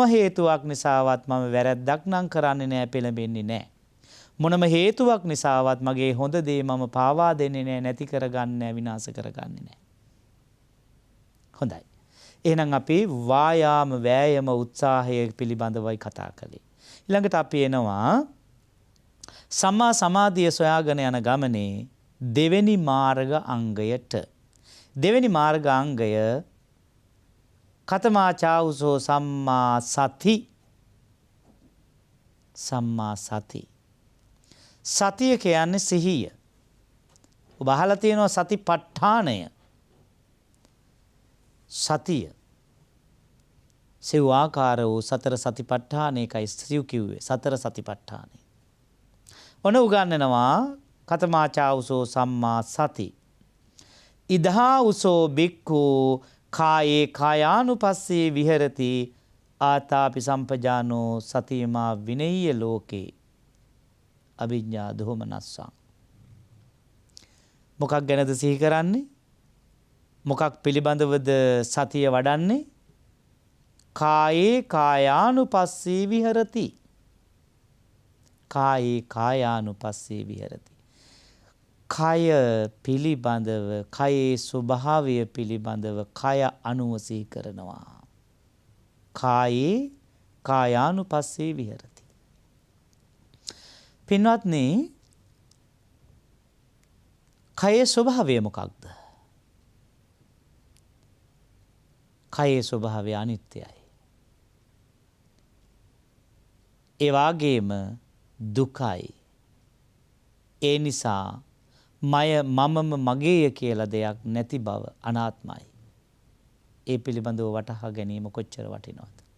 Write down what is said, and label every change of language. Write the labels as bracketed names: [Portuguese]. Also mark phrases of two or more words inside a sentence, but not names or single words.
[Sinhala] හේතුවක් නිසාවත් මම වැරැද්දක් නම් කරන්නේ නෑ පෙළඹෙන්නේ නෑ මොනම හේතුවක් නිසාවත් මගේ හොඳ දේ මම පාවා දෙන්නේ නෑ නැති කරගන්නේ නෑ විනාශ කරගන්නේ නෑ හොඳයි එහෙනම් අපි වායාම වෑයම උත්සාහය පිළිබඳවයි කතා කළේ ඊළඟට අපි එනවා සම්මා සමාධිය සොයාගෙන යන ගමනේ දෙවෙනි මාර්ග අංගයට දෙවෙනි මාර්ග අංගය [Pali] කතමා චාඋසෝ සම්මා සති [Sinhala] සම්මා සති සතිය කියන්නේ සිහිය ඔබ අහලා තියෙනවා සතිපට්ඨානය සතිය සිව් ආකාර වූ සතර සතිපට්ඨානයකයි සිව් කිව්වේ සතර සතිපට්ඨානය ඔන උගන්වනවා [Pali] කතමා චාඋසෝ සම්මා සති ඉදහා උසෝ බික්ඛු කායේ කායානුපස්සේ විහෙරති ආතාපි සම්පජානෝ සතියමා විනෙය්‍ය ලෝකේ අවිඤ්ඤා දෝමනස්සං [Sinhala] මොකක් ගැනද සිහි කරන්නේ මොකක් පිළිබඳවද සතිය වඩන්නේ [Pali] කායේ කායානුපස්සේ විහෙරති කායේ කායානුපස්සේ විහෙරති [Sinhala] කය පිළිබඳව කයේ ස්වභාවය පිළිබඳව කය අනුව සිහි කරනවා [Pali] කායේ කායානුපස්සේ විහෙරති [Sinhala] පින්වත්නි කයේ ස්වභාවය මොකක්ද කයේ ස්වභාවය අනිත්‍යයි ඒ වගේම දුකයි ඒ නිසා මමම මගේය කියලා දෙයක් නැති බව අනාත්මයි ඒ පිළිබඳව වටහා ගැනීම කොච්චර වටිනවද